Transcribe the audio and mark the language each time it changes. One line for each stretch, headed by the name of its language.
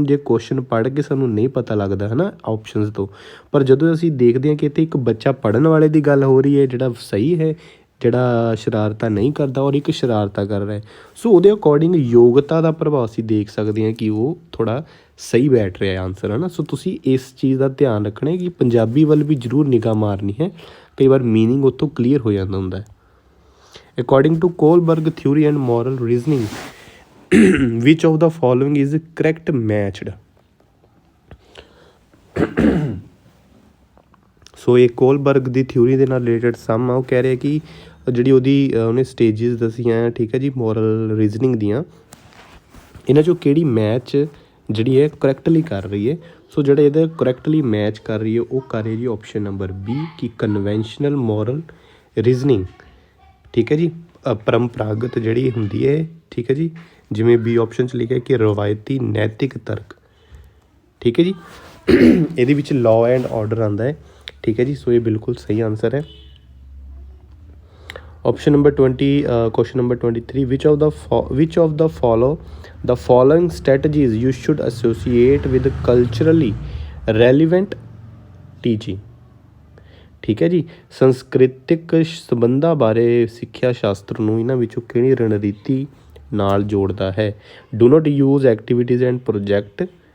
Punjabi: ਹੁਣ ਜੇ ਕੁਐਸਚਨ ਪੜ੍ਹ ਕੇ ਸਾਨੂੰ ਨਹੀਂ ਪਤਾ ਲੱਗਦਾ ਹੈ ਨਾ ਆਪਸ਼ਨਸ ਤੋਂ, ਪਰ ਜਦੋਂ ਅਸੀਂ ਦੇਖਦੇ ਹਾਂ ਕਿ ਇੱਥੇ ਇੱਕ ਬੱਚਾ ਪੜ੍ਹਨ ਵਾਲੇ ਦੀ ਗੱਲ ਹੋ ਰਹੀ ਹੈ ਜਿਹੜਾ ਸਹੀ ਹੈ, ਜਿਹੜਾ ਸ਼ਰਾਰਤਾਂ ਨਹੀਂ ਕਰਦਾ ਔਰ ਇੱਕ ਸ਼ਰਾਰਤਾਂ ਕਰ ਰਿਹਾ, ਸੋ ਉਹਦੇ ਅਕੋਰਡਿੰਗ ਯੋਗਤਾ ਦਾ ਪ੍ਰਭਾਵ ਅਸੀਂ ਦੇਖ ਸਕਦੇ ਹਾਂ ਕਿ ਉਹ ਥੋੜ੍ਹਾ ਸਹੀ ਬੈਠ ਰਿਹਾ ਆਨਸਰ ਹੈ ਨਾ। ਸੋ ਤੁਸੀਂ ਇਸ ਚੀਜ਼ ਦਾ ਧਿਆਨ ਰੱਖਣਾ ਕਿ ਪੰਜਾਬੀ ਵੱਲ ਵੀ ਜ਼ਰੂਰ ਨਿਗਾਹ ਮਾਰਨੀ ਹੈ। ਕਈ ਵਾਰ ਮੀਨਿੰਗ ਉੱਥੋਂ ਕਲੀਅਰ ਹੋ ਜਾਂਦਾ ਹੁੰਦਾ ਹੈ।
English: According to Kohlberg theory and moral reasoning, which of the following is correct matched?
Punjabi: ਸੋ ਇਹ ਕੋਲਬਰਗ ਦੀ ਥਿਊਰੀ ਦੇ ਨਾਲ ਰਿਲੇਟਡ ਸਮ ਆ। ਉਹ ਕਹਿ ਰਿਹਾ ਕਿ ਜਿਹੜੀ ਉਹਨੇ ਸਟੇਜਿਸ ਦੱਸੀਆਂ, ਠੀਕ ਹੈ ਜੀ, ਮੋਰਲ ਰੀਜ਼ਨਿੰਗ ਦੀਆਂ, ਇਹਨਾਂ 'ਚੋਂ ਕਿਹੜੀ ਮੈਚ ਜਿਹੜੀ ਹੈ ਕਰੈਕਟਲੀ ਕਰ ਰਹੀ ਹੈ। ਸੋ ਜਿਹੜਾ ਇਹਦਾ ਕਰੈਕਟਲੀ ਮੈਚ ਕਰ ਰਹੀ ਹੈ ਉਹ ਕਰ ਰਹੀ ਜੀ ਆਪਸ਼ਨ ਨੰਬਰ ਬੀ ਕਿ ਕਨਵੈਨਸ਼ਨਲ ਮੋਰਲ ਰੀਜ਼ਨਿੰਗ। ਠੀਕ ਹੈ ਜੀ। ਪਰੰਪਰਾਗਤ ਜਿਹੜੀ ਹੁੰਦੀ ਹੈ, ਠੀਕ ਹੈ ਜੀ, ਜਿਵੇਂ ਬੀ ਆਪਸ਼ਨ 'ਚ ਲਿਖਿਆ ਕਿ ਰਵਾਇਤੀ ਨੈਤਿਕ ਤਰਕ। ਠੀਕ ਹੈ ਜੀ। ਇਹਦੇ ਵਿੱਚ ਲਾਅ ਐਂਡ ਆਰਡਰ ਆਉਂਦਾ ਹੈ। ਠੀਕ ਹੈ ਜੀ। ਸੋ ਇਹ ਬਿਲਕੁਲ ਸਹੀ ਆਨਸਰ ਹੈ।
English: Option number 20 question number 23 which of the following strategies you should associate with culturally relevant teaching?
Punjabi: ਠੀਕ ਹੈ ਜੀ। ਸੰਸਕ੍ਰਿਤਿਕ ਸੰਬੰਧਾਂ ਬਾਰੇ ਸਿੱਖਿਆ ਸ਼ਾਸਤਰ ਨੂੰ ਇਹਨਾਂ ਵਿੱਚੋਂ ਕਿਹੜੀ ਰਣਨੀਤੀ ਨਾਲ ਜੋੜਦਾ ਹੈ?
English: do not use activities and project